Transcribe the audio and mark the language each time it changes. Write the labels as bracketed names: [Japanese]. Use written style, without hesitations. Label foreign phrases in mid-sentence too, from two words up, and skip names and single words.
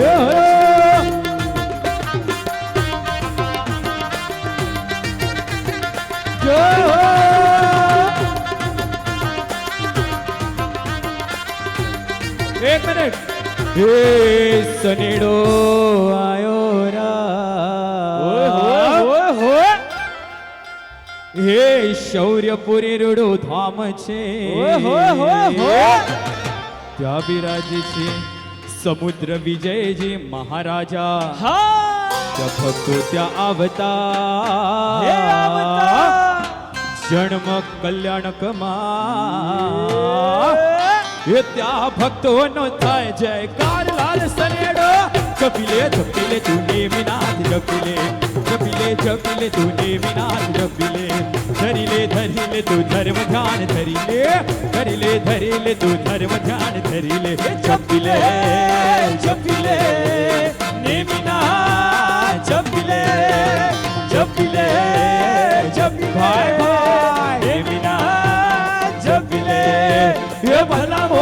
[Gujarati] એક મિનટ સનેડો આયો રા હે શૌર્યપુરી રુડો ધામ છે ત્યા બિરાજે છે સમુદ્ર વિજયજી મહારાજા ત્યા ભક્તો ત્યા આવતા જન્મ કલ્યાણક મા ત્યા ભક્તો નો થાય જયકાર લાલ સનેડો [Hindi] जपिले जपिले तू नेमिनाथ जपिले जपिले जपिले तू नेमिनाथ जपिले धरिले धरिले तू धर्म ध्यान धरिले तू धर्म ध्यान धरिले जपिले जपिले नेमिनाथ जपिले जपिले जपि भाई भाई नेमिनाथ जपिले ये भला